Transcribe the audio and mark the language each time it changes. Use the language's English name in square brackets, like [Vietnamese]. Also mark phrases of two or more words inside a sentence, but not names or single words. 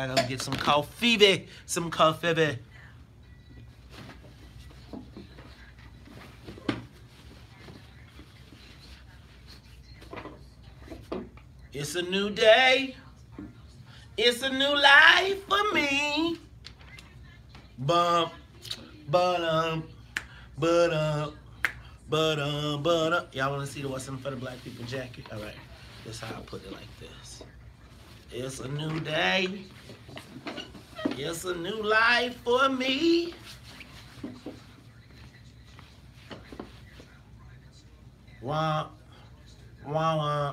[English] I gotta get some coffee. Some coffee. It's a new day. It's a new life for me. Bump, ba-dum, ba-dum, ba-dum, ba-dum. Y'all want to see the What's in for the Black People jacket? All right, that's how I put it like this. It's a new day. It's a new life for me. Wah, wah, wah.